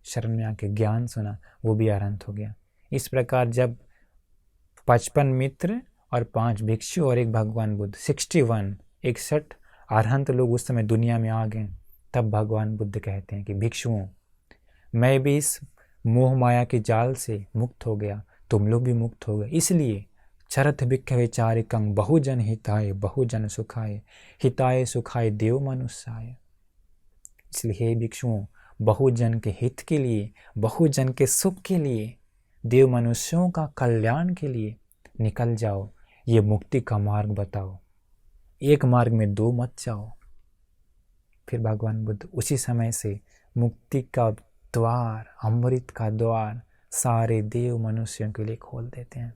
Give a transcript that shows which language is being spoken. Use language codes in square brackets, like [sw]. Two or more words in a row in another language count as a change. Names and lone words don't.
[hi] शरण में आके ज्ञान सुना, वो भी अरहंत हो गया। इस प्रकार जब 55 मित्र और 5 भिक्षु और एक भगवान बुद्ध, 61 अरहंत लोग उस समय दुनिया में आ गए, तब भगवान बुद्ध कहते हैं कि भिक्षुओं, मैं भी इस मोह माया के जाल से मुक्त हो गया, तुम लोग भी मुक्त हो गए। [pi] इसलिए चरथ भिक्खवे चारिकं बहुजन हिताय बहुजन सुखाय, हिताय सुखाय देव मनुष्याय। [hi] इसलिए हे भिक्षुओं, बहुजन के हित के लिए, बहुजन के सुख के लिए, देव मनुष्यों का कल्याण के लिए निकल जाओ, ये मुक्ति का मार्ग बताओ, एक मार्ग में दो मत जाओ। फिर भगवान बुद्ध उसी समय से मुक्ति का द्वार, अमृत का द्वार सारे देव मनुष्यों के लिए खोल देते हैं।